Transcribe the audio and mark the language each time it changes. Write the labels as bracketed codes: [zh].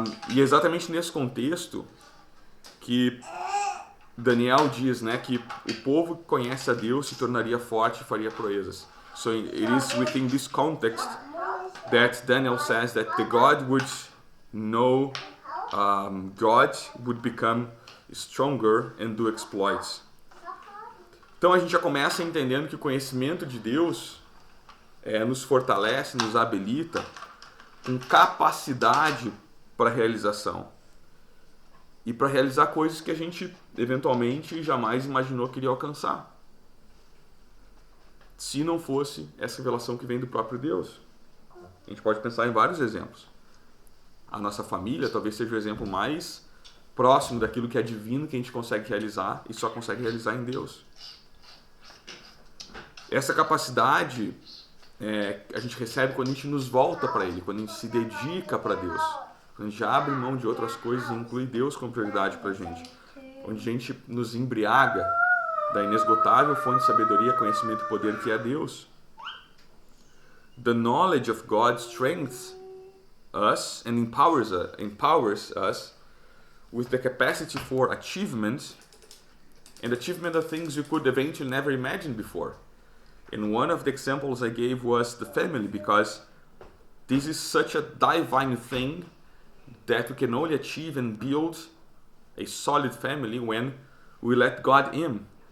[pt] E é exatamente nesse contexto que Daniel diz, né, que o povo que conhece a Deus se tornaria forte e faria proezas. [en] So it is within this context that Daniel says that the God would know God would become stronger and do exploits. [pt] Então a gente já começa entendendo que o conhecimento de Deus nos fortalece, nos habilita com capacidade para realização e para realizar coisas que a gente eventualmente jamais imaginou que iria alcançar, se não fosse essa revelação que vem do próprio Deus. A gente pode pensar em vários exemplos. A nossa família talvez seja o exemplo mais próximo daquilo que é divino que a gente consegue realizar e só consegue realizar em Deus. Essa capacidade a gente recebe quando a gente nos volta para Ele, quando a gente se dedica para Deus, quando a gente abre mão de outras coisas e inclui Deus como prioridade para a gente, onde a gente nos embriaga da inesgotável fonte de sabedoria, conhecimento e poder que é Deus. [en] The knowledge of God strengthens us and empowers us with the capacity for achievement of things you could eventually never imagine before. And one of the examples I gave was the family, because this is such a divine thing that we can only achieve and build a solid family when we let God in.